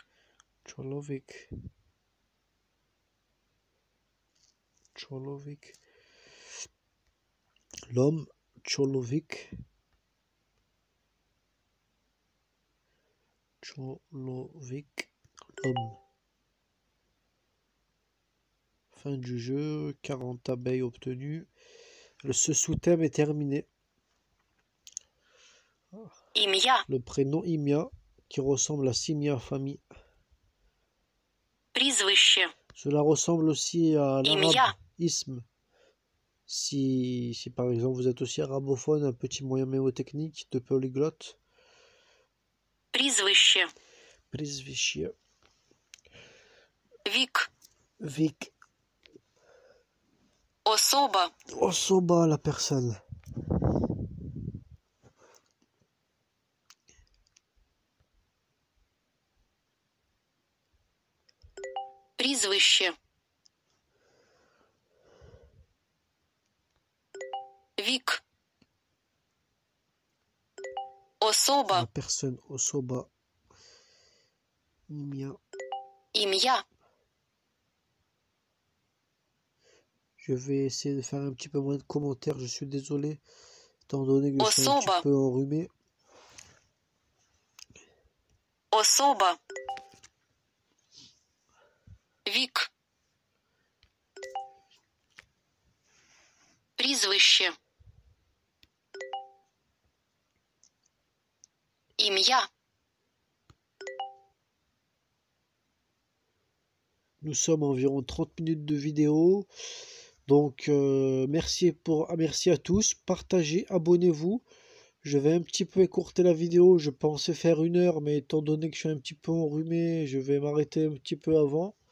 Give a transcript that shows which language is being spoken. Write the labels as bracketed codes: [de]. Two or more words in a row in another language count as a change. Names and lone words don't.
[uk] Чоловік. Чоловік. [fr] L'homme, чоловік. [uk] Чоловік. [fr] L'homme. Fin du jeu, 40 abeilles obtenues. Ce sous-thème est terminé. [uk] Ім'я. [fr] Le prénom Imia, qui ressemble à Simia famille. [uk] Прізвище. [fr] Cela ressemble aussi à [uk] Imia. [fr] l'arabe ism. Si par exemple vous êtes aussi arabophone, un petit moyen mémotechnique de polyglotte. [uk] Прізвище. Прізвище. Вік. Vik. Особа. [fr] Osoba, la personne. [uk] Прізвище. Вік. Особа. [fr] La personne. Osoba. Imia. [uk] Ім'я. [fr] Je vais essayer de faire un petit peu moins de commentaires, je suis désolé, étant donné que je suis un [uk] Osoba. [fr] petit peu enrhumé. [uk] Особа. Вік. Прізвище. Ім'я. [fr] Nous sommes à environ 30 minutes de vidéo. Donc, merci à tous. Partagez, abonnez-vous. Je vais un petit peu écourter la vidéo. Je pensais faire 1 heure, mais étant donné que je suis un petit peu enrhumé, je vais m'arrêter un petit peu avant.